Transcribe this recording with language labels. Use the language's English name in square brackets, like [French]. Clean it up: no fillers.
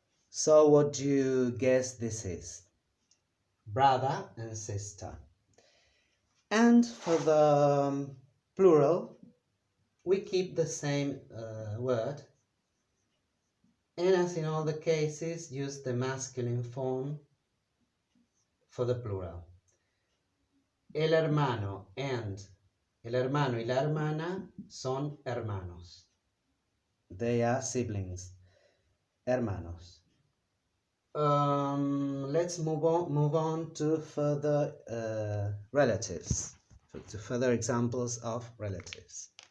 [English] So what do you guess this is? Brother and sister. And for the plural, we keep the same word, and as in all the cases, use the masculine form for the plural. [Spanish] El hermano y la hermana son hermanos. [English] They are siblings, hermanos. Let's move on to further relatives, to further examples of relatives.